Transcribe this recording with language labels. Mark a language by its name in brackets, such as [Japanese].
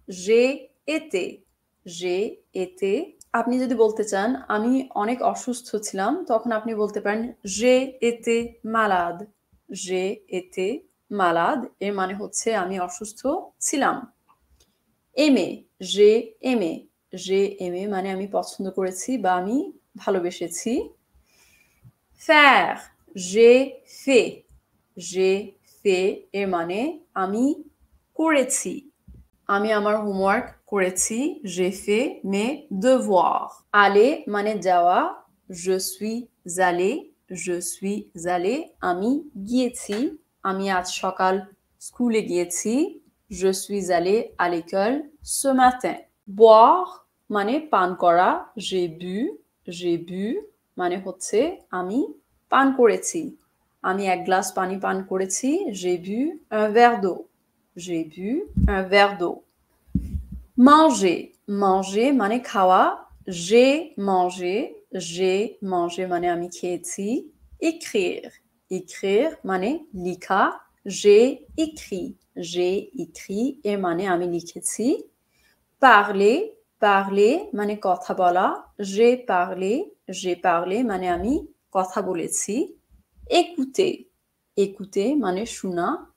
[French] j'ai été, j'ai été [Bangla] আপনি যদি বলতে চান আমি অনেক অসুস্থ ছিলাম, তখন আপনি বলতে পারেন [French] j'ai été malade, j'ai été malade [Bangla] এর মানে হচ্ছে আমি অসুস্থ ছিলাম। [French] aimer, j'ai aimé, j'ai aimé [Bangla] মানে আমি পছন্দ করেছি বা আমি ভালোবেসেছি। [French] faire, j'ai fait, j'ai fait [Bangla] এর মানে আমি করেছি। আমি আমার হোমওয়ার্ক করেছি, [French] j'ai fait mes devoirs। [Bangla] aller মানে যাওয়া, [French] je suis allé, je suis allé [Bangla] আমি গিয়েছি, আমি আজ সকাল স্কুলে গিয়েছি। [French] je suis allé à l'école ce matin। [Bangla] boire মানে পান করা, [French] j'ai bu, j'ai bu [Bangla] মানে হচ্ছে আমি পান করেছি, আমি এক গ্লাস পানি পান করেছি। [French] j'ai bu un verre d'eau, j'ai bu un verre d'eau। manger, manger [Bangla] মানে খাওয়া, [French] j'ai mangé, j'ai mangé [Bangla] মানে আমি খেয়েছি। [French] écrire, écrire [Bangla] মানে লেখা, [French] j'ai écrit, j'ai écrit [Bangla] এর মানে আমি লিখেছি। [French] parler, parler [Bangla] মানে কথা বলা, [French] j'ai parlé, j'ai parlé [Bangla] মানে আমি কথা বলেছি। [French] écouter, écouter [Bangla] মানে শোনা,